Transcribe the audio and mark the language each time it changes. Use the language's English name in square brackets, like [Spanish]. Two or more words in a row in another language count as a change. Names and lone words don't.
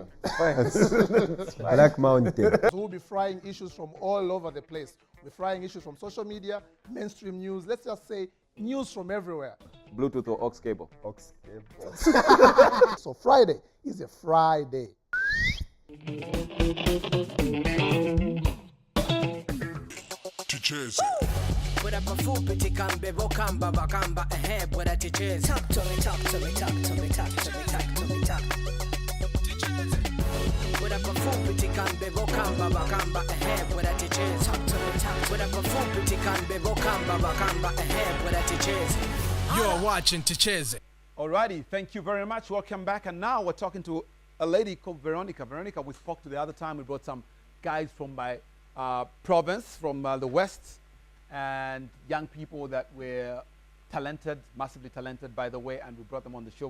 [English] Black Mountain. We'll be frying issues from all over the place. We're frying issues from social media, mainstream news, let's just say news from everywhere. Bluetooth or aux cable? Aux cable. So Friday is a Friday. Ticheze. [Nyanja] Bwera pafupi tikambe bokamba bakamba bwera ticheze. [English] Talk to me, talk to me, talk to me, talk to me, talk to me, talk. [Nyanja] Bwera pafupi tikambe bokamba bakamba bwera ticheze. [English] Talk to me, talk. [Nyanja] Bwera pafupi tikambe bokamba bakamba bwera ticheze. [English] You're watching Ticheze. Alrighty, thank you very much. Welcome back. And now we're talking to a lady called Veronica. Veronica, we spoke to the other time. We brought some guys from my province, from the West, and young people that were talented, massively talented, by the way, and we brought them on the show.